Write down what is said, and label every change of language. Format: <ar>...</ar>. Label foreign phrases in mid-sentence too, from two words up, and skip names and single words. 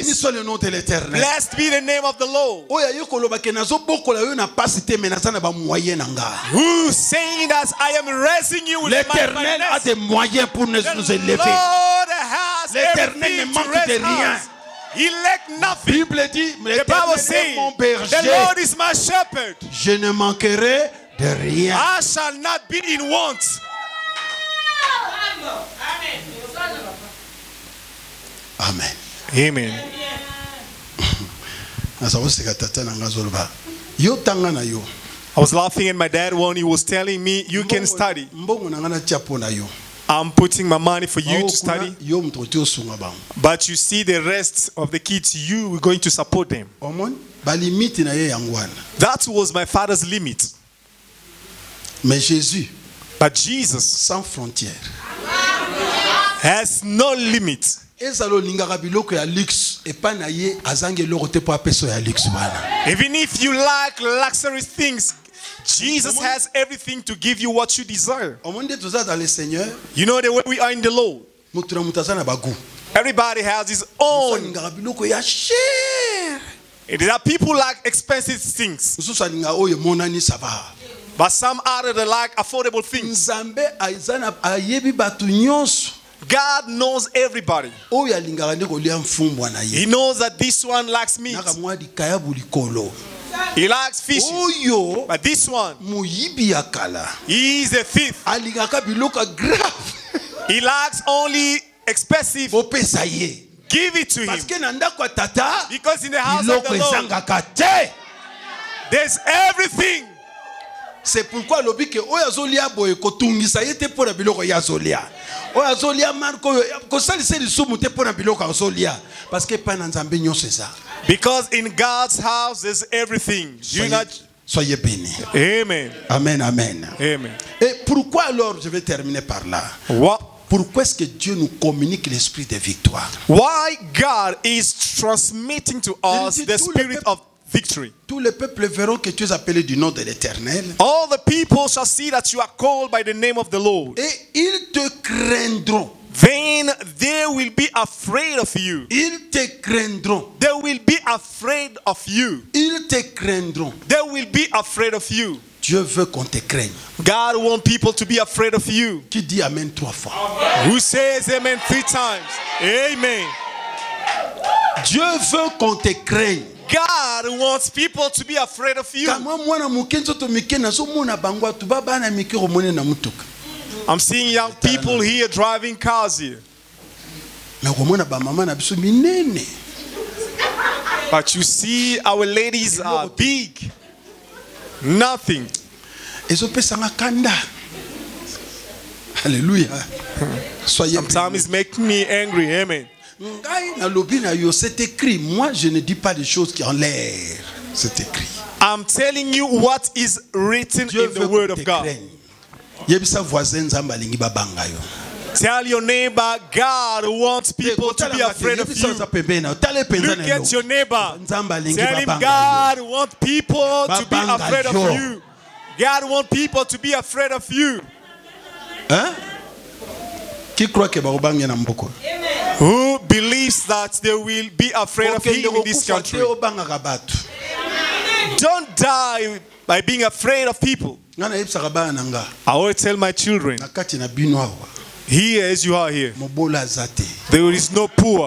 <en>Blessed be the name of the Lord. Who's saying that I am raising you with my finance? The Lord has everything to raise us. He lacked nothing. The Bible says, the Lord is my shepherd.</en> <fr>Je ne manquerai de rien.</fr> <en>I shall not be in want. Amen.</en> <ln>nazakoseka tata na nga azoloba yo tanga na yo</ln> <en>I was laughing at my dad when he was telling me, you can study.</en> <ln>mbongo na nga natia mpo na yo</ln> <en>I'm putting my money for you to study.</en> <ln>yo moto oti osunga bango</ln> <en>But you see the rest of the kids, you are going to support them.</en> <ln>omoni balimite na ye yango wana</ln> <en>That was my father's limit.</en> <fr>mais Jésus</fr> <en>But Jesus</en> <fr>sans frontière</fr> <en>has no limit.</en> <ln>ezala olingaka biloko ya luxe epai na ye azangi eloko te mpo apeso ya luxe wana</ln> <en>Even if you like luxury things, Jesus has everything to give you what you desire.</en> <ln>omoni nde toza</ln> <fr>dans le Seigneur</fr> <en>You know the way we are in the Lord.</en> <ln>moto na moto aza na bagu</ln> <en>Everybody has his own.</en> <ln>alingaka biloko ya cher</ln> <en>There are people like expensive things,</en> <ln>mosusu alingaka oyo emonani sava</ln> <en>but some others they like affordable things.</en> <ln>nzambe ayebi bato nyonso</ln> <en>God knows everybody.</en> <ln>oyo alingaka nde kolia mfumbwa na ye</ln> <en>He knows that this one likes meat.</en> <ln>naka mwa likayabu likolo</ln> <en>He likes fish.</en> <ln>oyo</ln> <en>But this one,</en> <ln>moyibi ya kala</ln> <en>he is a thief.</en> <ln>alingaka biloko grave</ln> <en>He likes only expensive.</en> <ln>bopesa ye</ln> <en>Give it to him.</en> <ln>parceke na ndako ya tata</ln> <en>Because in the house of</en> <ln>biloko</ln> <en>the Lord,</en> <ln>ezangaka te</ln> <en>there's everything.</en> <fr>c'est pourquoi</fr> <ln>alobi ke oyo azolia boye kotungisa ye te mpo na biloko ye azolia oyo azolia marke oyo kosalisa lisumu te mpo na biloko azolia parceke epai na nzambe nyonso eza</ln> <en>Because in God's house, there's everything. You not.</en> <fr>soyez bénis.</fr> <en>Amen. Amen, amen. Amen.</en> <fr>Et pourquoi alors, je vais terminer par là,</fr> <en>What?</en> <fr>pourquoi est-ce que Dieu nous communique l'esprit de victoire?</fr> <en>Why God is transmitting to us</en> <fr>Il dit</fr> <en>the</en> <fr>tout le</fr> <en>spirit</en> <fr>peuple-</fr> <en>of victory.</en> <fr>Tous les peuples verront que tu es appelé du nom de l'Éternel</fr> <en>All the people shall see that you are called by the name of the Lord.</en> <fr>et ils te craindront.</fr> <en>Then they will be afraid of you.</en> <fr>Ils te craindront.</fr> <en>They will be afraid of you.</en> <fr>Ils te craindront.</fr> <en>They will be afraid of you.</en> <fr>Dieu veut qu'on te craigne.</fr> <en>God wants people to be afraid of you.</en> <fr>Qui dit Amen 3 fois?</fr> <en>Who says amen 3 times? Amen.</en> <fr>Dieu veut qu'on te craigne.</fr> <en>God wants people to be afraid of you.</en> <ln>Kama mwana muke nzoto mike nazomona bango atu babana mike komone na mutuka.</ln> <en>I'm seeing young people here driving cars here.</en> <ln>Mais komona ba mama na biso minene.</ln> <en>But you see our ladies are big. Nothing.</en> <ln>Ezopesanga kanda. Alléluia.</ln> <fr>Soyez</fr> <en>Sometimes it's making me angry. Amen.</en> <ln>Ngai na lobi na yo,</ln> <fr>c'est écrit. Moi je ne dis pas des choses qui en l'air. C'est écrit.</fr> <en>I'm telling you what is written</en> <fr>Dieu</fr> <en>in the</en> <fr>veut</fr> <en>word</en> <fr>qu'on</fr> <en>of</en> <fr>te</fr> <en>God.</en> <fr>craigne.</fr> <ln>Yebisa voisin nzamba lingi babanga yo.</ln> <en>Tell your neighbor, God wants people to be afraid of you. Look at your neighbor. Tell him God wants people to be afraid of you. God wants people to be afraid of you.</en> <fr>Hein? Qui croit que</fr> <ln>baobangi na mboko?</ln> <en>Who believes that they will be afraid of him in this country? Don't die by being afraid of people. I always tell my children, here as you are here, there is no poor.</en>